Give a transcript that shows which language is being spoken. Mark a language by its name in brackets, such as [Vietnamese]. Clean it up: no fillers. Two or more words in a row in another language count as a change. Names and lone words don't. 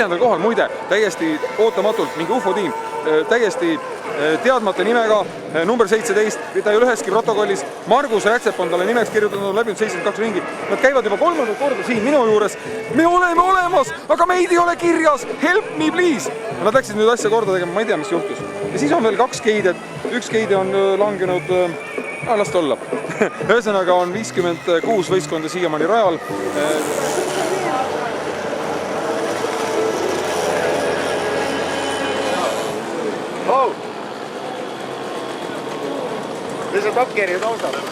[Estonian] kohal, muide, täiesti ootamatult mingi UFO tiim, täiesti teadmata nimega, number 17, ta ei ole üheski protokollis, Margus Rätsep on talle nimeks kirjutatud, on läbinud 72 ringi. Nad käivad juba 3. korda siin minu juures. Me oleme olemas, aga meid ei ole kirjas. [English] Help me please. [Estonian] Nad läksid nüüd asja korda tegema, ma ei tea, mis juhtus. Ja siis on veel 2 geidet. 1 geide on langenud, las ta olla. Ühesõnaga on 56 võistkonda siiamaani rajal. Mis on Top Geari taustal?